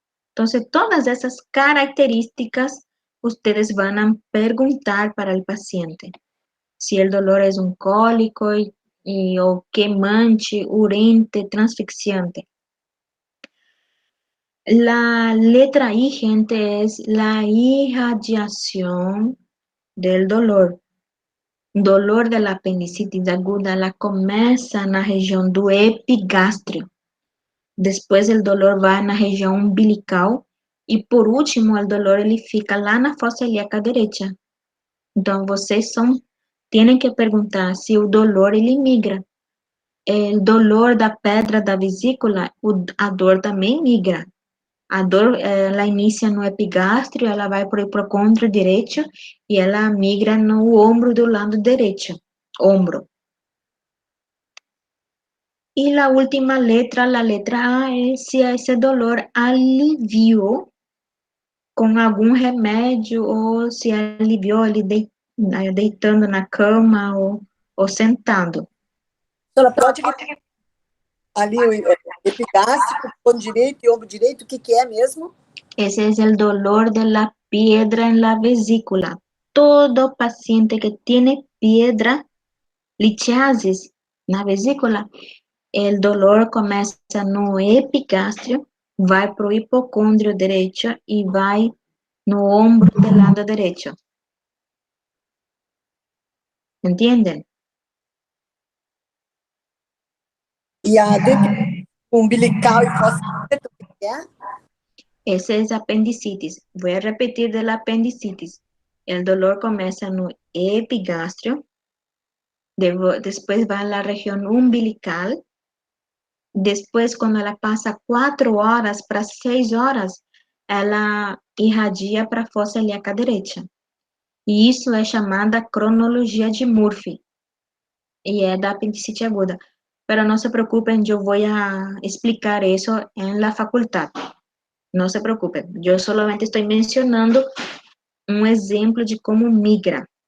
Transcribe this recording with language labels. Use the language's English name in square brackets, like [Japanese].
[Spanish] Entonces, todas esas características ustedes van a preguntar para el paciente. Si el dolor es un cólico o queimante, urente, transfixiante. La letra I, gente, es la irradiación del dolor. Dolor de la apendicitis aguda, [Portuguese] ela começa na região do epigástrio. Depois, o dolor vai na região umbilical. E, por último, o dolor ele fica lá na fossa ilíaca direita. Então, vocês têm que perguntar se o dolor ele migra. O dolor da pedra da vesícula, a dor também migra. A dor, ela inicia no epigástrio, ela vai para o hipocôndrio direito e ela migra no ombro do lado direito, ombro. E a última letra, a letra A, é se esse dolor aliviou com algum remédio ou se aliviou ali deitando na cama ou sentado. Senhora, pode ali o epigástrico, ponto direito e ombro direito, o que é mesmo? [Spanish] Ese es el dolor de la piedra en la vesícula. Todo paciente que tiene piedra, [Portuguese] litiasis, na vesícula, el dolor começa no epigastrio, vai pro hipocôndrio direito e vai no ombro do lado direito. Entendem? E a umbilical e fossa ilíaca, o que é? [Spanish] Ese es apendicitis. Voy a repetir de la apendicitis. El dolor comienza no epigastrio, después va a la región umbilical, después cuando ela pasa 4 horas para 6 horas, [Portuguese] ela irradia para a fossa ilíaca direita. E isso é chamada cronologia de Murphy. E é da apendicite aguda. [Spanish] Pero no se preocupen, yo voy a explicar eso en la facultad. No se preocupen, yo solamente estoy mencionando un ejemplo de cómo migra.